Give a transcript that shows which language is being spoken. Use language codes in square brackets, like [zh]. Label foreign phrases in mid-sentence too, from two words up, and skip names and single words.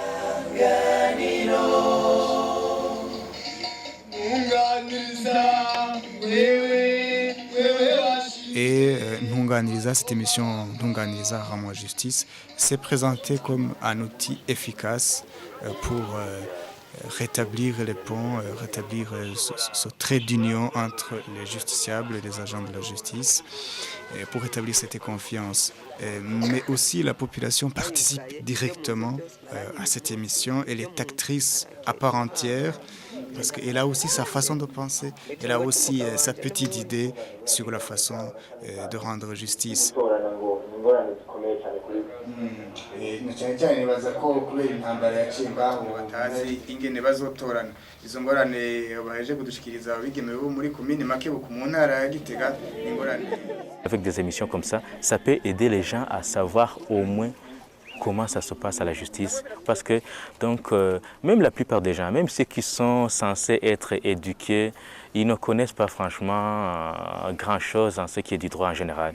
[fr] Et Ntunganiriza, cette émission Ntunganiriza Rends-moi justice, s'est présentée comme un outil efficace pour rétablir les ponts, rétablir ce trait d'union entre les justiciables et les agents de la justice, pour rétablir cette confiance. Mais aussi la population participe directement à cette émission. Elle est actrice à part entière parce qu'elle a aussi sa façon de penser, elle a aussi sa petite idée sur la façon de rendre justice. [rn] cyane cyane nibaza ko kubera intambara yaciye ngaho batazi ingene bazotorana izo ngorane baheje kudushikiriza abigemewe bo muri komine Makebuko mu ntara ya Gitega ingorane. [fr] Avec des émissions comme ça peut aider les gens à savoir au moins comment ça se passe à la justice. Parce que donc, même la plupart des gens, même ceux qui sont censés être éduqués, ils ne connaissent pas franchement grand-chose en ce qui est du droit en général.